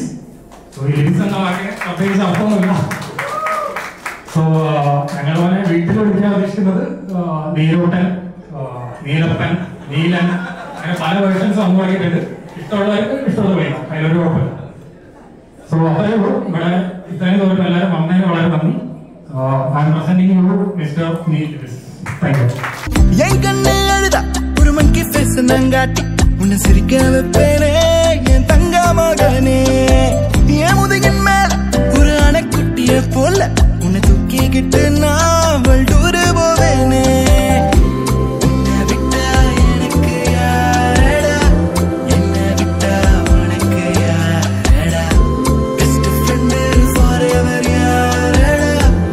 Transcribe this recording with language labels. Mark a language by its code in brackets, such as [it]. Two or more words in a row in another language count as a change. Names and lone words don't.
[ml] സോ ഈ ലിവിസ് എന്ന വാക്കിന് പ്രത്യേകിച്ച് അർത്ഥമൊന്നുമില്ല. സോ ഞങ്ങൾ പോലെ വീട്ടിൽ വിളിക്കാൻ ഉദ്ദേശിക്കുന്നത് നീലൂട്ടൻ, നീലപ്പൻ, നീലൻ, അങ്ങനെ പല വേർഷൻസ് വന്നു തുടങ്ങിയിട്ടുണ്ട്. ഇഷ്ടമുള്ളവർക്ക് ഇഷ്ടമുള്ള വിളിക്കാം, അതിലൊരു കുഴപ്പമില്ല. സോ അത്രയേ ഉള്ളൂ. ഇവിടെ ഇത്രയും ദൂരം എല്ലാവരും വന്നതിന് വളരെ നന്ദി. [en] I am presenting you Mister Neel Lewis. Thank you. [ta] என் கண்ணு அழுதா ஒரு [en] monkey face [ta] நங்காட்டி உன்னை சிரிக்க வைப்பேனே என் தங்க மகனே. என் முதுகின் மேல ஒரு அணைக்குட்டிய போல உன்னை தூக்கிக்கிட்டு நான் வல்டூரு போவேனே. உன்னை விட்டா எனக்கு யாரடா, என்னை விட்டா உனக்கு யாரடா, [en] best friend forever [ta] யாரடா,